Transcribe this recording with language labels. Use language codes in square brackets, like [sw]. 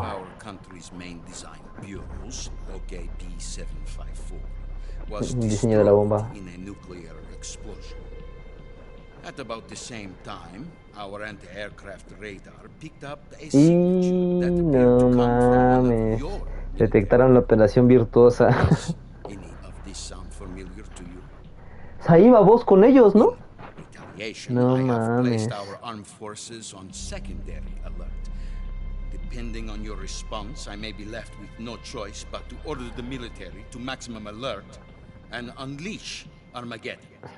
[en] One of our country's main design bureaus, OKP-754, was [es] El diseño de la bomba. [en] destroyed in a nuclear explosion. At about the same time, our anti-aircraft radar picked up a [es] Y [en] signature that appeared [es] no [en] to come from one [es] mames. [en] of your [es] Detectaron la operación virtuosa. [en] Any of this sound familiar to you? [es] Ahí va vos con ellos, ¿no? [en] Retaliation, [es] No [en] I have [es] mames. [en] placed our armed forces on secondary alert. Depending on your response, I may be left with no choice but to order the military to maximum alert and unleash Armageddon.